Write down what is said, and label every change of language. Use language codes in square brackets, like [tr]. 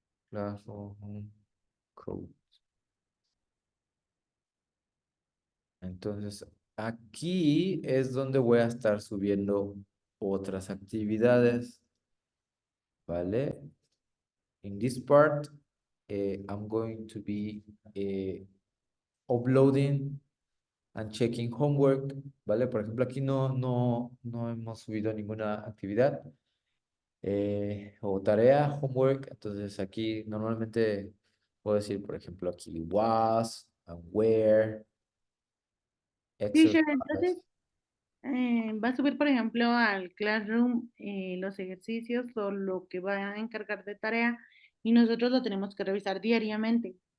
[en] Classroom code. [es] Entonces, aquí es donde voy a estar subiendo otras actividades, ¿vale? [en] In this part, I'm going to be uploading and checking homework, ¿vale? [es] Por ejemplo, aquí no hemos subido ninguna actividad o tarea, homework. Entonces, aquí normalmente puedo decir, por ejemplo, aquí [en] was and where, Teacher, exercise. [es] entonces va a subir, por ejemplo, al Classroom los ejercicios o lo que va a encargar de tarea y nosotros lo tenemos que revisar diariamente.